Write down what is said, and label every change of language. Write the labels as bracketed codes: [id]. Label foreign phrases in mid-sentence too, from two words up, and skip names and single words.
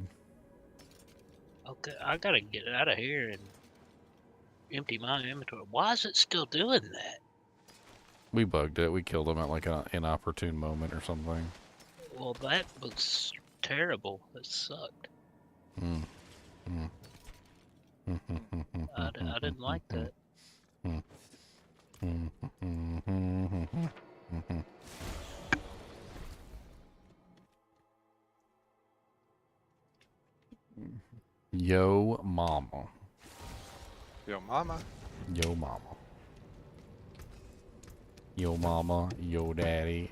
[en] Okay, I gotta get out of here and empty my inventory. Why is it still doing that? We bugged it. We killed him at like an inopportune moment or something. Well, that was terrible. It sucked. Mm. Mm. I didn't like that. Yo, mama. Yo, mama. Yo, mama. Yo, mama. Yo, daddy.